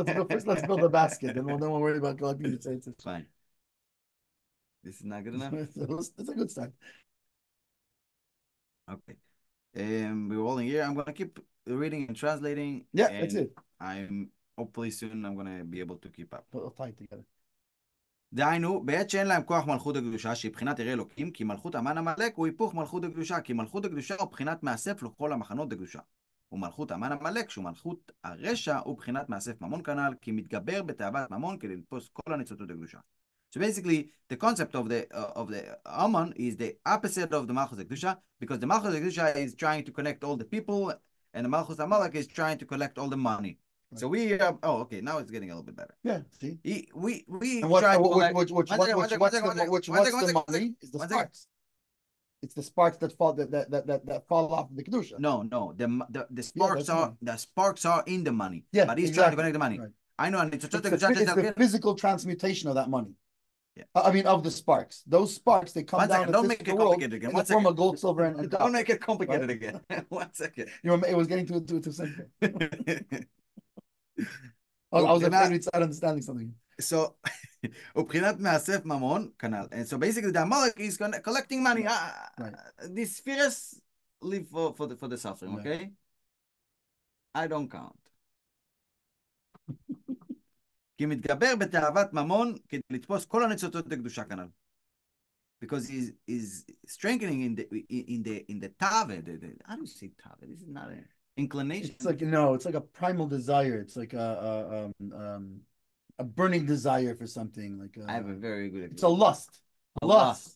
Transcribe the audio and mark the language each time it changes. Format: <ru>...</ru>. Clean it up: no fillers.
<en>First, let's build a basket, then we'll worry about collecting nitzotzes. Fine. This is not good enough. It's a good start. Okay. We're rolling here. I'm gonna keep reading and translating. Yeah, and that's it. I'm hopefully soon I'm gonna be able to keep up. We'll tie it together.</en> <he>דהיינו, בעת שאין להם כוח מלכות הקדושה, שהיא בחינת ירא אלוקים, כי מלכות המן עמלק הוא היפוך מלכות הקדושה, כי מלכות הקדושה הוא בחינת מאסף לכל המחנות הקדושה. ומלכות המן עמלק, שהוא מלכות הרשע, הוא בחינת מאסף ממון כנ"ל, כי מתגבר בתאוות ממון כדי לתפוס כל הניצוצות הקדושה.</he> <en>So basically, the concept of the Aman is the opposite of the Malchus Kedusha, because the Malchus Kedusha is trying to connect all the people, and the Malchus Amalek is trying to collect all the money. Right. So we have, okay, now it's getting a little bit better. Yeah, see? We try to collect... What's the money is the sparks. It's the sparks that fall off of the Kedusha. No, the sparks are in the money. Yeah, but he's trying to connect the money. Right. I know, and it's the physical transmutation of that money. Yeah. I mean, of the sparks. Those sparks, they come down don't make it complicated again. in the form of gold, silver, and don't make it complicated again. 1 second. It was getting too simple. I was afraid we'd start understanding something.</en> <he>So, ובחינת מאסף ממון, כנ"ל.</he> <en>And so basically, the Amalek is collecting money. Right. These spheres live for the suffering, okay? Right. I don't count.</en> <he>כי מתגבר בתאוות ממון כדי לתפוס כל הניצוצות לקדושה כנ"ל.</he> <en>Because he's strengthening in the tave. How do you say tave? This is not an inclination. It's like a primal desire. It's like a burning desire for something. Like I have a very good explanation. It's a lust. Lust.</en>